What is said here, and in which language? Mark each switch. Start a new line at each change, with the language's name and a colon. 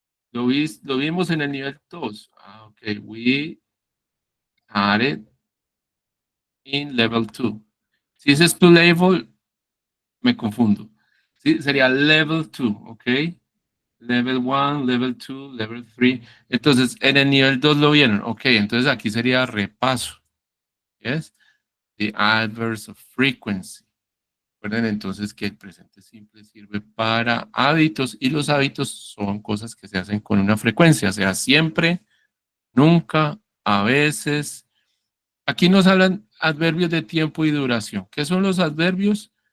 Spanish: Lo vimos en el nivel 2. Ah, ok.
English: We had it in level 2.
Spanish: Si dices to label, me confundo. Sí, sería level 2, ok.
English: Level 1, level 2, level 3.
Spanish: Entonces, en el nivel 2 lo vieron. Ok, entonces aquí sería repaso.
English: Yes. The adverbs of frequency.
Spanish: Recuerden entonces que el presente simple sirve para hábitos y los hábitos son cosas que se hacen con una frecuencia, sea siempre, nunca, a veces. Aquí nos hablan adverbios de tiempo y duración. ¿Qué son los adverbios?